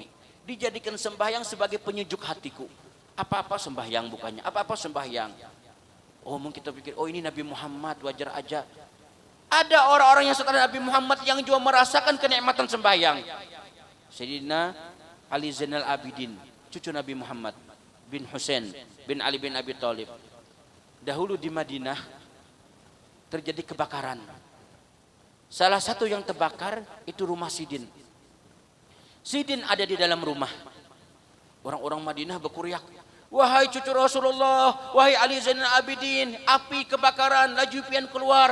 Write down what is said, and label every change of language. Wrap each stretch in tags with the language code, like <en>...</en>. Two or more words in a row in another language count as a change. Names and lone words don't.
<id>Dijadikan sembahyang sebagai penyejuk hatiku. Apa-apa sembahyang bukannya, apa-apa sembahyang. Oh mungkin kita pikir, oh ini Nabi Muhammad wajar aja. Ada orang-orang yang setelah Nabi Muhammad yang juga merasakan kenikmatan sembahyang. Sayyidina Ali Zainal Abidin, cucu Nabi Muhammad bin Husain bin Ali bin Abi Thalib. Dahulu di Madinah terjadi kebakaran. Salah satu yang terbakar itu rumah Sidin.</id> <bjn>Sidin ada di dalam rumah. Orang-orang Madinah berkuriak, wahai cucu Rasulullah, wahai Ali Zainal Abidin, api kebakaran, laju pian keluar.</bjn>